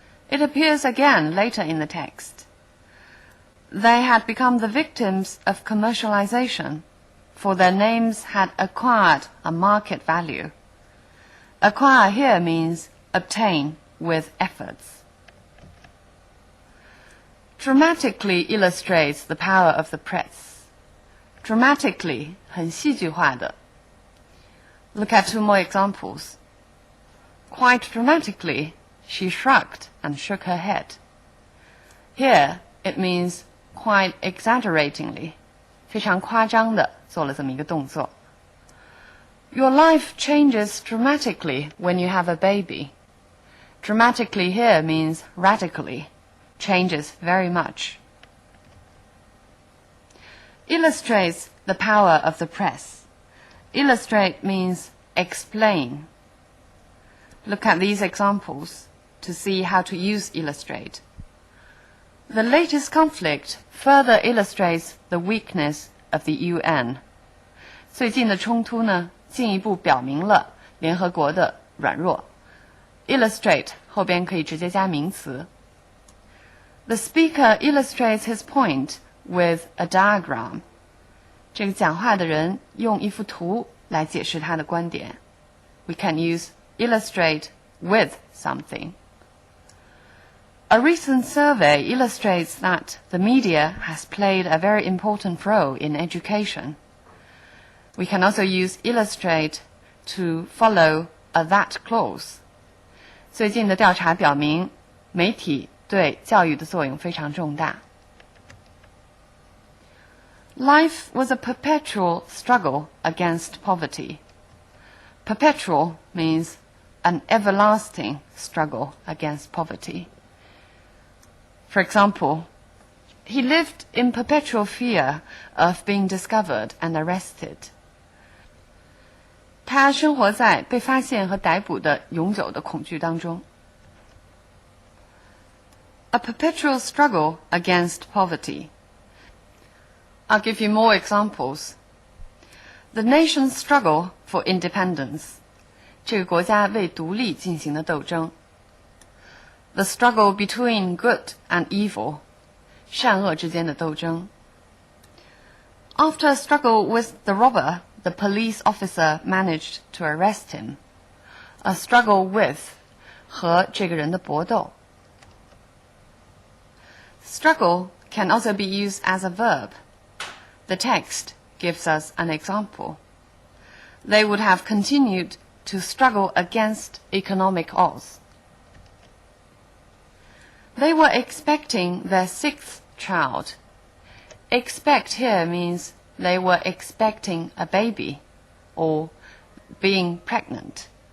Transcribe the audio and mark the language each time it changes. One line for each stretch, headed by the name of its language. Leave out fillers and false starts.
English: It appears again later in the text. They had become the victims of commercialization, for their names had acquired a market value. Acquire here means obtain with efforts. dramatically illustrates the power of the press.
Chinese: Dramatically 很戏剧化的。
English: Look at two more examples. Quite dramatically, she shrugged and shook her head. Here, it means quite exaggeratingly.
Chinese: 非常夸张的做了这么一个动作。
English: Your life changes dramatically when you have a baby. Dramatically here means radically, changes very much. Illustrates the power of the press. Illustrate means explain. Look at these examples to see how to use illustrate. The latest conflict further illustrates the weakness of the UN.
Chinese: 最近的冲突呢，进一步表明了联合国的软弱。 Illustrate 后边可以直接加名词。
English: The speaker illustrates his point with a diagram.
Chinese: 这个讲话的人用一幅图来解释他的观点。
English: We can use illustrate with something. A recent survey illustrates that the media has played a very important role in education. We can also use illustrate to follow a that clause.
Chinese: 最近的调查表明，媒体对教育的作用非常重大。
English: Life was a perpetual struggle against poverty. Perpetual means an everlasting struggle against poverty. For example, he lived in perpetual fear of being discovered and arrested.
Chinese: 他生活在被发现和逮捕的永久的恐惧当中。
English: A perpetual struggle against poverty. I'll give you more examples. The nation's struggle for independence.
Chinese: 这个国家为独立进行的斗争。
English: The struggle between good and evil.
Chinese: 善恶之间的斗争。
English: After a struggle with the robber, the police officer managed to arrest him. A struggle with
Chinese: 和这个人的搏斗。
English: Struggle can also be used as a verb. The text gives us an example. They would have continued to struggle against economic odds. They were expecting their 6th child. Expect here means they were expecting a baby or being pregnant.